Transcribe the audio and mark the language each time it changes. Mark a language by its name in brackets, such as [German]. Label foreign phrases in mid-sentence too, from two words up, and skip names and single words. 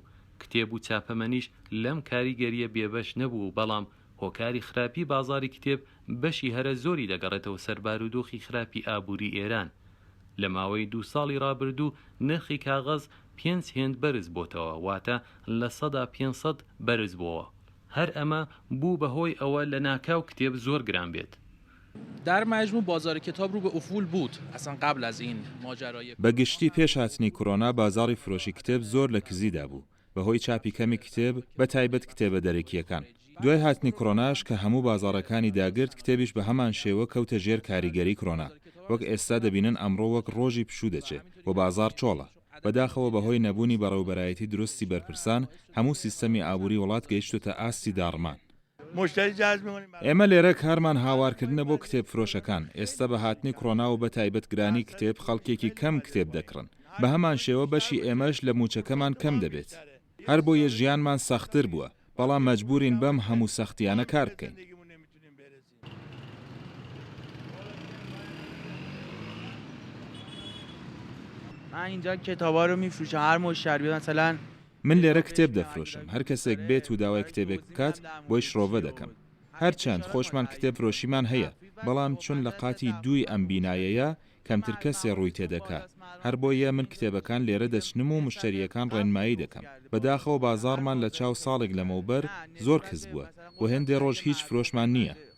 [Central Kurdish] کتێب و چاپەمەنیش لەم کاریگەریە بێبەش نەبوو بەڵام هۆکاری خراپی بازاری کتێب بەشی هەرە زۆری دەگەڕێتەوە سەر بارودۆخی خراپی ئابووری ئێران. لە ماوەی 2 ساڵی ڕابردوو نرخی کاغەز 5 هێند بەرز بۆتەوە واتە لە 500 بەرز بووە. هەر ئەمە بوو بەهۆی ئەوە لە ناکاو کتێب زۆر گران بێت. [Persian] در مجموع بازار کتاب رو به افول بود اصلا قبل از این ماجرای [Central Kurdish] بەگشتی پێش هاتنی کۆرۆنا بازاری فرۆشی کتێب زۆر لە کزیدا بوو بەهۆی چاپی کەمی کتێب بە تایبەت کتێبە دەرەکیەکان. دوای هاتنی کۆرۆناش کە هەموو بازارەکانی داگرت کتێبیش بە هەمان شێوە کەوتە ژێر کاریگەری کۆرۆنا. وەک ئێستا دەبینن ئەمڕۆ وەک ڕۆژی پشوو دەچێت و بازار چۆڵە. بەداخەوە بەهۆی نەبوونی بەڕێوەبەرایەتی دروستی بەرپرسان هەموو سیستەمی ئابووری وڵات گەیشتوتە ئاستی داڕمان. ئێمە لێرە کارمان هاوارکردنە بۆ کتێب فرۆشەکان. ئێستا بە هاتنی کۆڕۆنا و بە تایبەتگرانی کتێب خەڵکێکی کەم کتێب دەکڕن. بە هەمان شێوە بەشی ئێمەش لە موچەکەمان کەم دەبێت. هەر بۆیە ژیانمان سەختتر بووە، بەڵام مەجبورین بەم هەموو سەختیانە کار بکەین. [Persian] من اینجا کتابا رو میفروشم، هر مشتری بیاد مثلا [Central Kurdish] من لێرە کتێب دەفرۆشم، هەر کەسێک بێت و داوای کتێبێک بکات بۆی شڕۆڤە دەکەم. هەرچەند خۆشمان کتێب فرۆشیمان هەیە، بەڵام چون لە قاتی دووی ئەم بینایەیە کەمتر کەسێ ڕووی تێدەکات. هەر بۆیە من کتێبەکان لێرە دەچنم و مشتریەکان ڕێنمایی دەکەم. بەداخەوە بازاڕمان لە چاو ساڵێک لەمەوبەر زۆر کەس بووە و هێندێ ڕۆژ هیچ فرۆشمان نییە.